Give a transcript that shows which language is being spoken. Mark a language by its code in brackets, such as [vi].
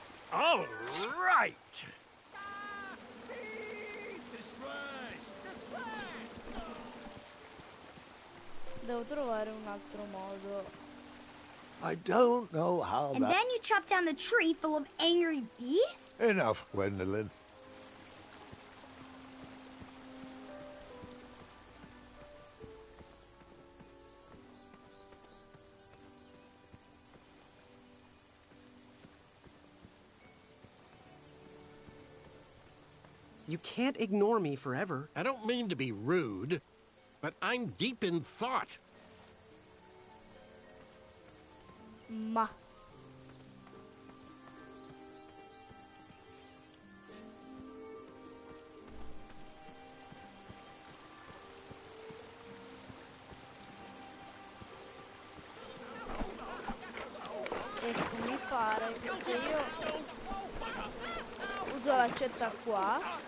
[en] All right. [it] Devo trovare un altro modo. [en] I don't know how And then you chop down the tree full of angry bees? Enough, Gwendolyn. You can't ignore me forever. I don't mean to be rude, but I'm deep in thought. [it] Ma ecco, mi pare che se io uso l'accetta qua,